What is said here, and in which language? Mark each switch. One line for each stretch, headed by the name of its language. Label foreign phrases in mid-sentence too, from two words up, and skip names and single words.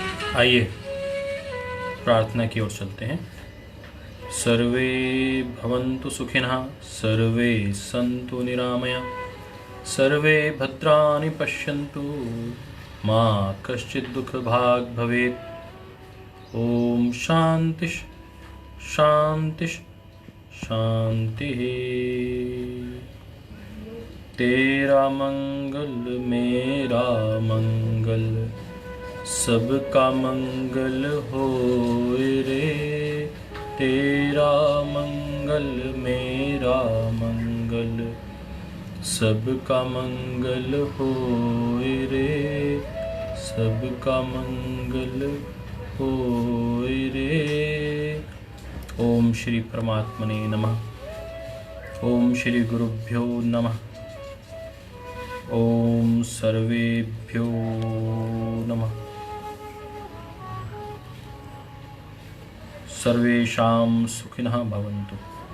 Hindi: आइए प्रार्थना की ओर चलते हैं।
Sanskrit: सर्वे भवन्तु सुखिनः, सर्वे सन्तु निरामया, सर्वे भद्राणि पश्यन्तु, मा कश्चित् दुःखभाग् भवेत्। ओम शांति शांति शांतिः।
Hindi: तेरा मंगल मेरा मंगल, सबका मंगल होए रे। तेरा मंगल मेरा मंगल, सबका मंगल होए रे। सबका मंगल होए रे।
Sanskrit: ओम श्री परमात्मने नमः। ओम श्री गुरुभ्यो नमः। ओम सर्वेभ्यो नमः। सर्वेषां सुखिनः भवन्तु।